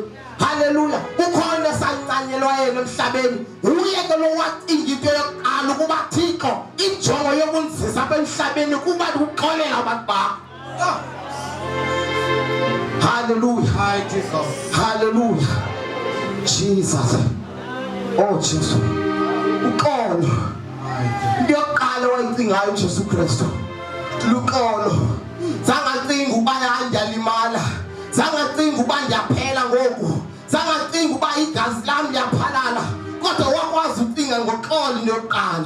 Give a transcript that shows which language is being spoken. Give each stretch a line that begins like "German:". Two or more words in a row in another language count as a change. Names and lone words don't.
Xhosa: Haleluya. Ukhona sancanyelwa yena emhlabeni. Uye ke lo wacinga into yokuqala ukuba Thixo injongo yokunzisa emhlabeni kuba ukuxolela abantu bakho. Haleluya. Haleluya.
English: Jesus. Oh Jesus.
Xhosa: Uxolo. Ndiyoqala wayicingayo uJesu Kristu. Luxolo. Zangacinga uba ndiyalimala. Zangacinga uba ndiyaphela ngoku. Zangacinga uba igazi lami liyaphalala. Kodwa wakwazi ukucinga ngoxolo ndiyoqala.